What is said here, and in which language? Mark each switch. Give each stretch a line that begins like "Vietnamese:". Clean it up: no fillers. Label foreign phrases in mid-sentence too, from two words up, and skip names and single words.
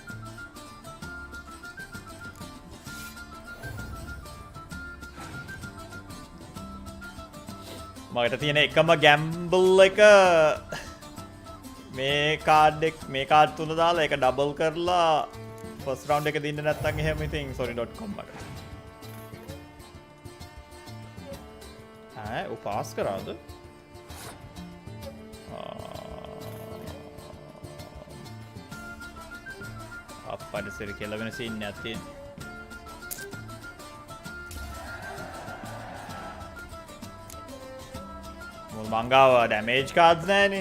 Sinhala: මට තියෙන එකම ගැම්බල් එක මේ කාඩ් තුන දාලා ඒක ඩබල් කරලා
English: first round
Sinhala: එක දින්න නැත්නම් එහෙම ඉතින් sorry.com මට
Hindi: वो पास करा दो
Sinhala: අප්පට සිරි කෙලවෙන සීන් එකක් තියෙනවා. මුල් මංගාව
English: damage cards
Sinhala: නැහැනේ.